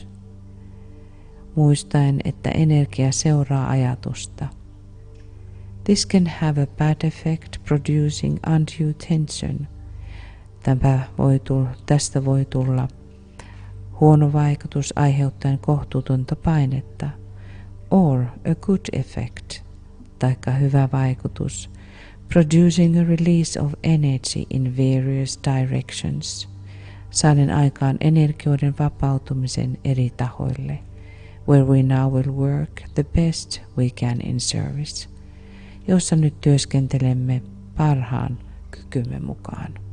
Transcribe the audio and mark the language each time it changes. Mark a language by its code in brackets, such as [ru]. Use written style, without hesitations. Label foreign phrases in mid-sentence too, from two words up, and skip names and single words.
[fi] Muistaen, että energia seuraa ajatusta. [en] This can have a bad effect producing undue tension. [fi] Tästä voi tulla huono vaikutus aiheuttaen kohtuutonta painetta, [en] or a good effect, [fi] taikka hyvä vaikutus, [en] producing a release of energy in various directions, [fi] saaden aikaan energioiden vapautumisen eri tahoille, [en] where we now will work the best we can in service, [fi] jossa nyt työskentelemme parhaan kykymme mukaan.